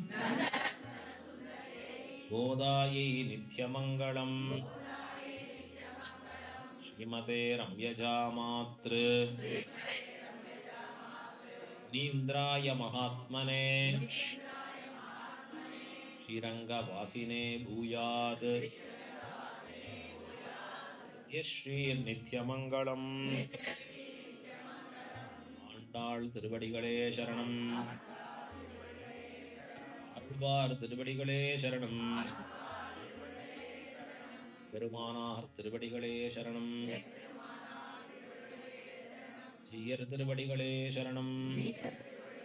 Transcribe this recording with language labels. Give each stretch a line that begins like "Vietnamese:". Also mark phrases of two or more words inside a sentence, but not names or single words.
Sanskrit: గోదాయై నిత్యమంగళం శ్రీమతే రమ్యజామాతృ నీంద్రాయ మహాత్మనే శ్రీరంగవాసినే భూయాద్ నిత్యశ్రీ నిత్యమంగళం.
Tamil: ஆண்டாள் திருவடிகளே சரணம், அருள்வார் திருவடிகளே சரணம், பெருமானார் திருவடிகளே சரணம், ஜீயர் திருவடிகளே சரணம்.